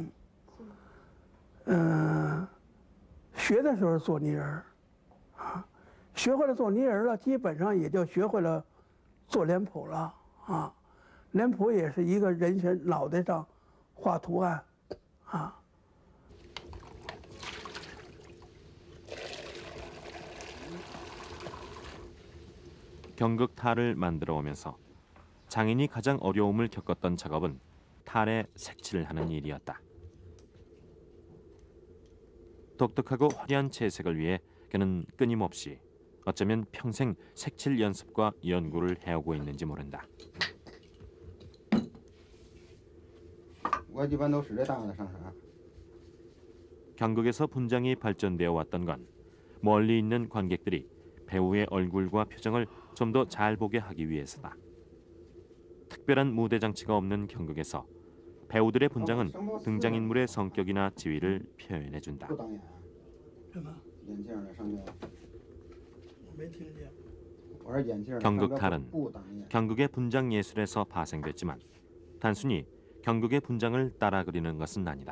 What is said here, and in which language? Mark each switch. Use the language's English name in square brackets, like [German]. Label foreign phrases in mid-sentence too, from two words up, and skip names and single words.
[Chinese] 学的时候做泥人儿啊，学会了做泥人儿了，基本上也就学会了做脸谱了啊。脸谱也是一个人身脑袋上画图案啊。 [Korean] 경극 탈을 만들어 오면서 장인이 가장 어려움을 겪었던 작업은 탈에 색칠을 하는 일이었다. 독특하고 화려한 채색을 위해 그는 끊임없이 어쩌면 평생 색칠 연습과 연구를 해오고 있는지 모른다. [Chinese] 我一般都使这大的上色。 [Korean] 경극에서 분장이 발전되어 왔던 건 멀리 있는 관객들이 배우의 얼굴과 표정을 좀 더 잘 보게 하기 위해서다. 특별한 무대 장치가 없는 경극에서 배우들의 분장은 등장인물의 성격이나 지위를 표현해준다. [Chinese] 不当眼，眼镜在上面。没听见。我说眼镜。 [Korean] 경극 탈은 [Chinese] 不当眼。 [Korean] 경극의 분장 예술에서 파생됐지만 단순히 경극의 분장을 따라 그리는 것은 아니다.